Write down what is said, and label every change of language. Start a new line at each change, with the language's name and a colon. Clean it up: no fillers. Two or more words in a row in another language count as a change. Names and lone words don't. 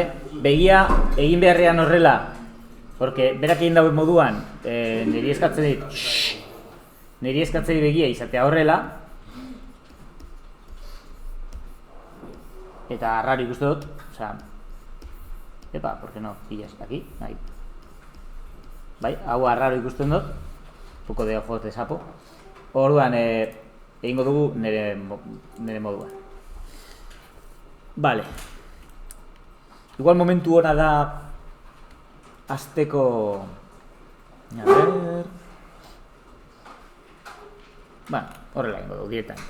Basque: Begia egin beharrean horrela, porque berak egin dauen moduan, niri eskatzen dit begia izatea horrela, eta raro ikuste dut, osea, epa,
Spanish: ¿por qué no? Pillas aquí, ahí.
Basque: Bai, hau raro ikusten dut,
Spanish: poco de ojos de sapo.
Basque: Orduan, egingo dugu nire moduan.
Spanish: Vale.
Basque: Igual momentu hona da azteko...
Spanish: A ver...
Basque: Bueno, horrela egingo dugu, directamente.